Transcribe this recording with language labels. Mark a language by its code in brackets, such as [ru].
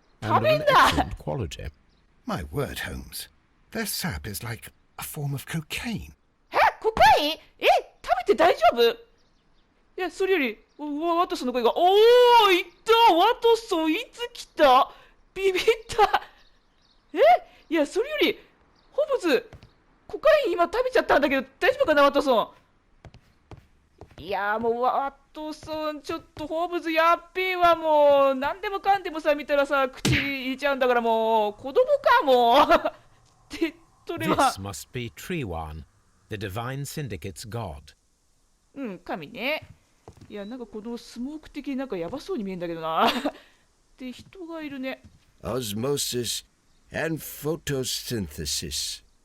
[en] And of an excellent quality. My word, Holmes. Their sap is like a form of cocaine. [ja] コカイン？食べて大丈夫？いや、それより、ワトソンの声が、いた！ワトソン、いつ来た？ビビった！いや、それより、ホームズ、コカイン今食べちゃったんだけど、大丈夫かな、ワトソン。いや、もう、ワトソン、ちょっと、ホームズ、やっべえわ、もう、何でもかんでもさ、見たらさ、口入れちゃうんだから、もう、子供か、もう。で、それは。 [en] This must be Trewan, the Divine Syndicate's god. [ja] 神ね。いや、なんかこのスモーク的になんかやばそうに見えるんだけどな。で、人がいるね。 [en] Osmosis and photosynthesis.